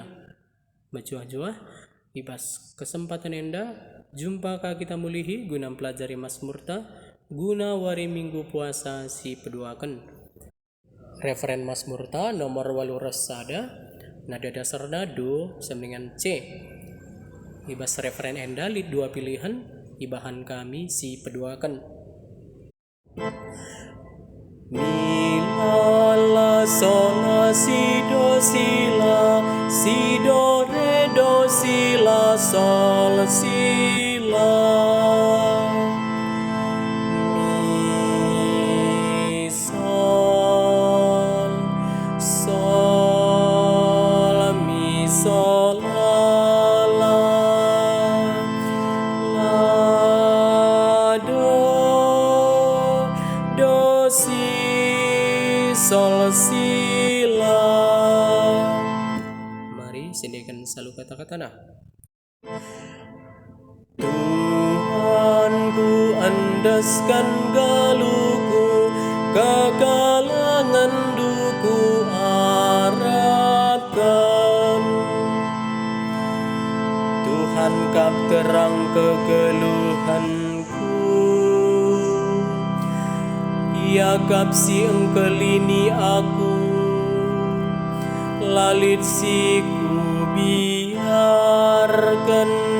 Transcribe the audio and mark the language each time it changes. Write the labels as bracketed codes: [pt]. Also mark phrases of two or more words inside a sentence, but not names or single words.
[btx] Majuah-juah, ibas kesempatan enda, jumpa ka kita mulihi guna pelajari Mazmurta, guna wari minggu puasa si peduakan. Referen Mazmurta nomor 8 sada, nada dasarna do semingan C. Ibas referen enda lid dua pilihan, ibahan kami si peduakan. Mi la sol la si do re do si la sol si la. Mi sol sol mi sol la do si sol si la. [id] Mari sediakan selalu kata-kata nah. [btx] Tuhanku andaskan galuhku, kekalangan duku harapkan. Tuhan kap terang kegeluhanku, Ia kap si engkelini aku, lalit si ku biarkan.